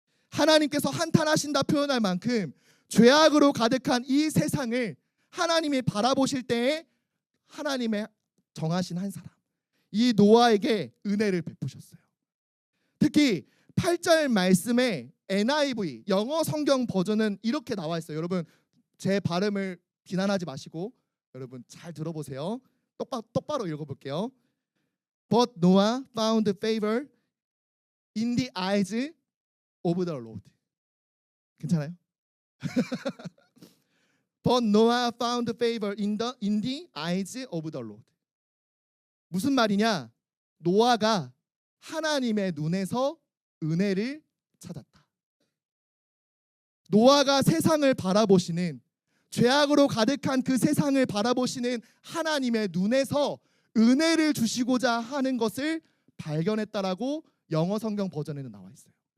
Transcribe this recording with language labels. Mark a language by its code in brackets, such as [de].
[ko] 하나님께서 한탄하신다 표현할 만큼 죄악으로 가득한 이 세상을 하나님이 바라보실 때에 하나님의 정하신 한 사람, 이 노아에게 은혜를 베푸셨어요. 특히 8절 말씀에 NIV 영어 성경 버전은 이렇게 나와 있어요. 여러분 제 발음을 비난하지 마시고 여러분 잘 들어보세요. 똑바로 읽어볼게요. [en] But Noah found favor in the eyes of the Lord. [ko] 괜찮아요? [en] But Noah found favor in the eyes of the Lord. [ko] 무슨 말이냐? 노아가 하나님의 눈에서 은혜를 찾았다. 노아가 세상을 바라보시는, 죄악으로 가득한 그 세상을 바라보시는 하나님의 눈에서 은혜를 주시고자 하는 것을 발견했다라고 영어 성경 버전에는 나와 있어요.